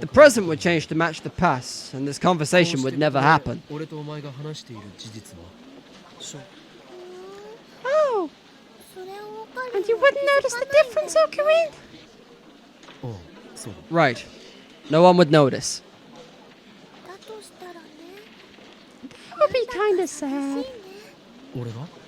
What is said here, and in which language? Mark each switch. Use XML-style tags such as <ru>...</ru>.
<en>The present would change to match the past, and this conversation would never happen.</en> <ja>俺とお前が話している事実は、</ja> <en>Oh, and you wouldn't notice the difference, Okarin?</en> <ja>ああ、そうだ。</ja> <en>Right. No one would notice. That would be kinda sad.</en> <ja>俺が</ja>